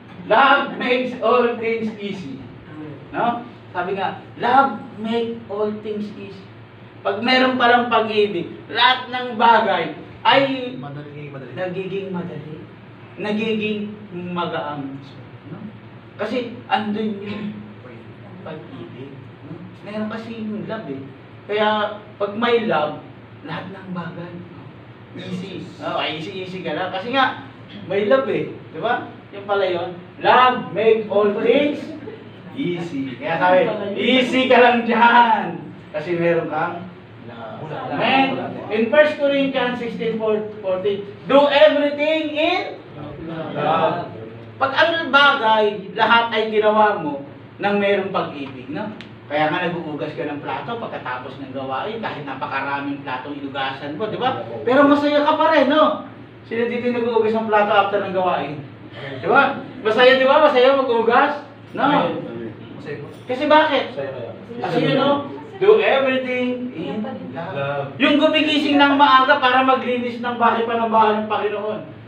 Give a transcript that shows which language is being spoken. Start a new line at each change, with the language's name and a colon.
English: Love makes all things easy. No?
Filipino: Sabi nga,
English: love make all things easy.
Filipino: Pag meron palang pag-ibig, lahat ng bagay ay Madali. nagiging madali. Nagiging magaang. No? Kasi andun yung pag-ibig. No? Meron kasi yung love eh. Kaya pag may love, lahat ng bagay easy. Easy ka lang. Kasi nga, may love eh. Di ba? Yung pala yun.
English: Love make all things easy.
Filipino: Kaya sabi, easy ka lang dyan. Kasi meron kang love.
English: Amen? In 1 Corinthians 16:14, do everything in love.
Filipino: Pag ang bagay, lahat ay ginawa mo nang merong pag-ibig. No? Kaya nga nag-uugas ka ng plato pagkatapos ng gawain, kahit napakaraming platong inugasan mo, di ba? Pero masaya ka pa rin, no? Sino dito yung nag-uugas ng plato after ng gawain? Di ba? Masaya, di ba? Masaya mag-uugas? No. Kasi bakit?
English: Kasi you know, do everything in love.
Filipino: Yung gumigising ng maaga para maglinis ng bahay pa ng bahay ng Panginoon.